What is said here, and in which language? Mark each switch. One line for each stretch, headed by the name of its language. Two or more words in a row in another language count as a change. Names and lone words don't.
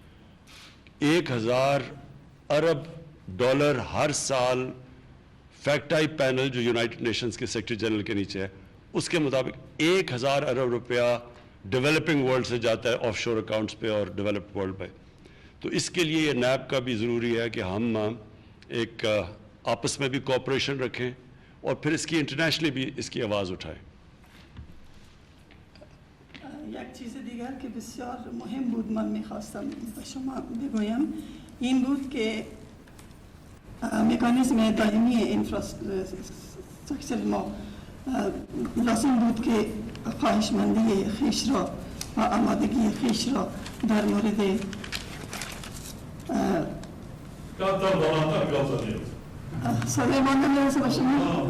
Urdu: 1000 ارب ڈالر ہر سال فیکٹ آئی پینل جو یونائٹڈ نیشنز کے
English: secretary general
Urdu: کے نیچے ہے، اس کے مطابق 1000 ارب روپیہ
English: developing world
Urdu: سے جاتا ہے
English: offshore accounts
Urdu: پہ اور
English: developed world
Urdu: پہ. تو اس کے لیے یہ نیب کا بھی ضروری ہے کہ ہم ایک آپس میں بھی کوآپریشن رکھیں اور پھر اس کی انٹرنیشنلی بھی اس کی آواز اٹھائیں.
Persian: یک چیز دیگر که بسیار مهم بود من میخواستم به شما بگویم این بود که مکانیزم دائمی انفراستراکچر ما لازم بود که خواهشمندی خویش را و آمادگی خویش را در مورد صدای مانده میرسه به شما؟